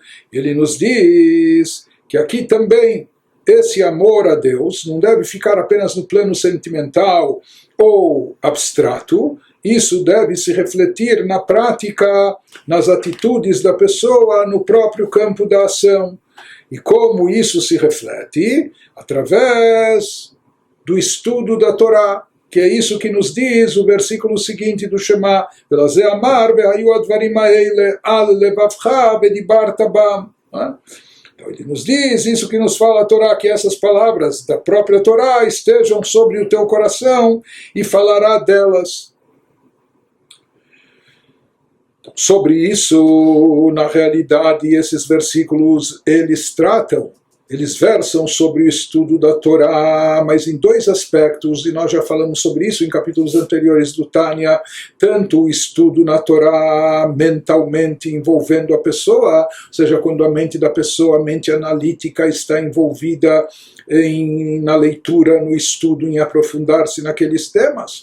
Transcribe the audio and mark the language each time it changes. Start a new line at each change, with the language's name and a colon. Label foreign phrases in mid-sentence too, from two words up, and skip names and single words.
Portuguese: Ele nos diz que aqui também esse amor a Deus não deve ficar apenas no plano sentimental ou abstrato, isso deve se refletir na prática, nas atitudes da pessoa, no próprio campo da ação. E como isso se reflete? Através do estudo da Torá, que é isso que nos diz o versículo seguinte do Shema,
Hebrew: ועל זה אמר והיו הדברים האלה על לבבך ודברת בם.
Portuguese: Então ele nos diz, isso que nos fala a Torá, que essas palavras da própria Torá estejam sobre o teu coração e falará delas. Sobre isso, na realidade, esses versículos, eles versam sobre o estudo da Torá, mas em dois aspectos, e nós já falamos sobre isso em capítulos anteriores do Tânia, tanto o estudo na Torá mentalmente envolvendo a pessoa, ou seja, quando a mente da pessoa, a mente analítica está envolvida na leitura, no estudo, em aprofundar-se naqueles temas.